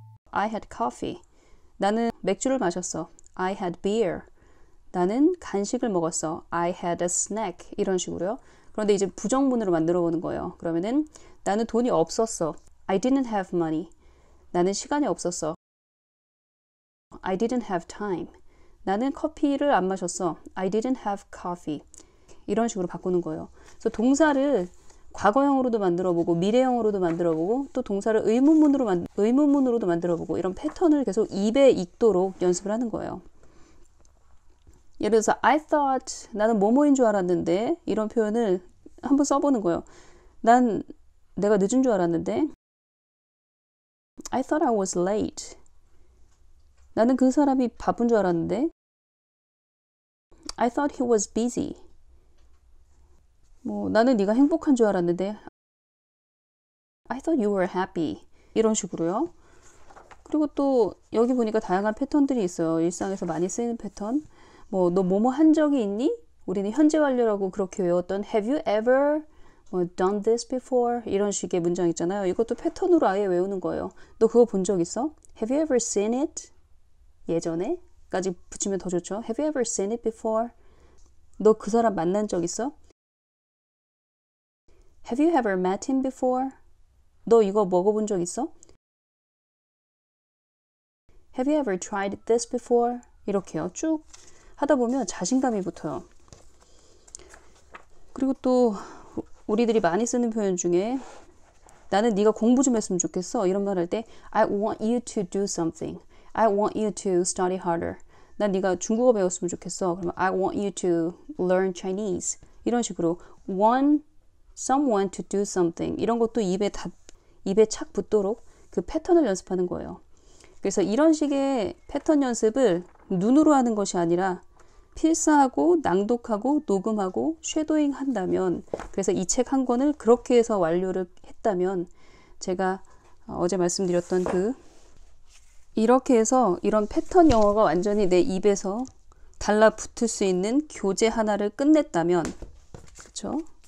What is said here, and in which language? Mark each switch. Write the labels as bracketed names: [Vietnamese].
[English] I had coffee. [Korean] 나는 맥주를 마셨어. [English] I had beer. [Korean] 나는 간식을 먹었어. [English] I had a snack. [Korean] 이런 식으로요. 그런데 이제 부정문으로 만들어 보는 거예요. 그러면은 나는 돈이 없었어. [English] I didn't have money. [Korean] 나는 시간이 없었어. [English] I didn't have time. [Korean] 나는 커피를 안 마셨어. [English] I didn't have coffee. [Korean] 이런 식으로 바꾸는 거예요. 그래서 동사를 과거형으로도 만들어보고 미래형으로도 만들어보고 또 동사를 의문문으로도 만들어보고 이런 패턴을 계속 입에 익도록 연습을 하는 거예요. 예를 들어서 [English] I thought [Korean] 나는 뭐뭐인 줄 알았는데 이런 표현을 한번 써보는 거예요. 난 내가 늦은 줄 알았는데 [English] I thought I was late. [Korean] 나는 그 사람이 바쁜 줄 알았는데 [English] I thought he was busy. [Korean] 나는 네가 행복한 줄 알았는데 [English] I thought you were happy. [Korean] 이런 식으로요. 그리고 또 여기 보니까 다양한 패턴들이 있어요. 일상에서 많이 쓰이는 패턴. 너 뭐뭐 한 적이 있니? 우리는 현재 완료라고 그렇게 외웠던 [English] Have you ever done this before? [Korean] 이런 식의 문장 있잖아요. 이것도 패턴으로 아예 외우는 거예요. 너 그거 본 적 있어? [English] Have you ever seen it? [Korean] 예전에? 까지 붙이면 더 좋죠. [English] Have you ever seen it before? [Korean] 너 그 사람 만난 적 있어? [English] Have you ever met him before? [Korean] 너 이거 먹어본 적 있어? [English] Have you ever tried this before? [Korean] 이렇게요. 쭉 하다 보면 자신감이 붙어요. 그리고 또 우리들이 많이 쓰는 표현 중에 나는 네가 공부 좀 했으면 좋겠어. 이런 말 할 때 [English] I want you to do something. I want you to study harder. [Korean] 난 네가 중국어 배웠으면 좋겠어. 그러면 [English] I want you to learn Chinese. [Korean] 이런 식으로 [English] want someone to do something. [Korean] 이런 것도 입에 착 붙도록 그 패턴을 연습하는 거예요. 그래서 이런 식의 패턴 연습을 눈으로 하는 것이 아니라 필사하고 낭독하고 녹음하고 쉐도잉 한다면, 그래서 이 책 한 권을 그렇게 해서 완료를 했다면 제가 어제 말씀드렸던 이렇게 해서 이런 패턴 영어가 완전히 내 입에서 달라붙을 수 있는 교재 하나를 끝냈다면, 그렇죠?